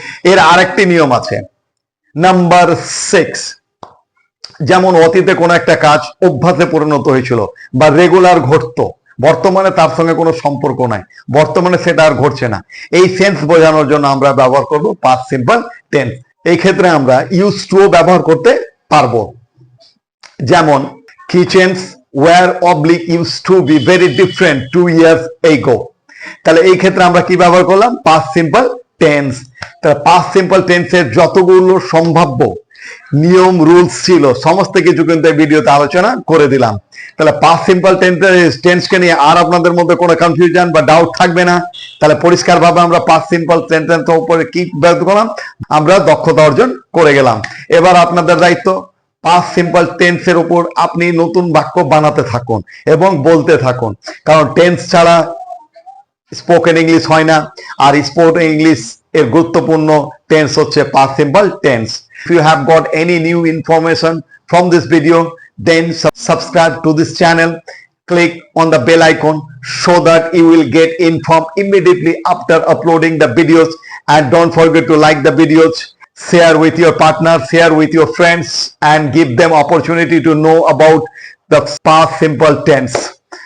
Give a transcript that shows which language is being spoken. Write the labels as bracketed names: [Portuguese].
[Bangla] এর আরেকটি নিয়ম আছে, নাম্বার 6, যেমন অতীতে কোনো একটা কাজ অভ্যাসে পরিণত হয়েছিল বা রেগুলার ঘটতো, বর্তমানে তার সঙ্গে কোনো সম্পর্ক নাই, বর্তমানে সেটা আর ঘটছে না, এই সেন্স বোঝানোর জন্য আমরা ব্যবহার করব পাস্ট সিম্পল টেন্স। এই ক্ষেত্রে আমরা ইউজ টু ব্যবহার করতে পারবো। যেমন [English] Kitchens were oblique used to be very different 2 years ago। [Bangla] তাহলে এই ক্ষেত্রে আমরা কি ব্যবহার করলাম, পাস্ট সিম্পল টেন্স। তাহলে পাস্ট সিম্পল টেন্সের যতগুলো সম্ভাব্য নিয়ম রুলস ছিল সমস্ত কিছু কিন্তু এই ভিডিওতে আলোচনা করে দিলাম। তাহলে পাস্ট সিম্পল টেন্সকে নিয়ে আর আপনাদের মধ্যে কোনো কনফিউশন বা ডাউট থাকবে না। তাহলে পরিষ্কারভাবে আমরা পাস্ট সিম্পল টেন্সের উপরে কি ব্যবহার করলাম, আমরা দক্ষতা অর্জন করে গেলাম। এবার আপনাদের দায়িত্ব পাস্ট সিম্পল টেন্সের উপর আপনি নতুন বাক্য বানাতে থাকুন এবং বলতে থাকুন, কারণ টেন্স ছাড়া স্পোকেন ইংলিশ হয় না, আর স্পোকেন ইংলিশ এর গুরুত্বপূর্ণ টেন্স হচ্ছে past simple tense. [English] If you have got any new information from this video, then subscribe to this channel. Click on the bell icon so that you will get informed immediately after uploading the videos. And don't forget to like the videos, share with your partner, share with your friends, and give them opportunity to know about the past simple tense.